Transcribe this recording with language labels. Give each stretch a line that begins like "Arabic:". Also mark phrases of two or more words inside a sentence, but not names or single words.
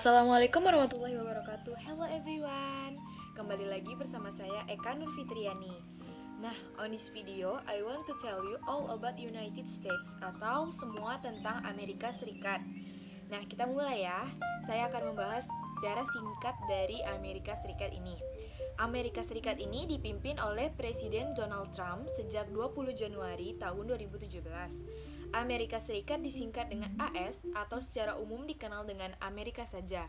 Arabic: السلام عليكم ورحمة الله وبركاته.
English: Hello everyone.
Indonesian: Kembali lagi bersama saya Eka Nurfitriani. Nah,
English: on this video I want to tell you all about United States
Indonesian: atau semua tentang Amerika Serikat. Nah, kita mulai ya. Saya akan membahas sejarah singkat dari Amerika Serikat ini. Amerika Serikat ini dipimpin oleh Presiden Donald Trump sejak 20 Januari tahun 2017. Amerika Serikat disingkat dengan AS atau secara umum dikenal dengan Amerika saja.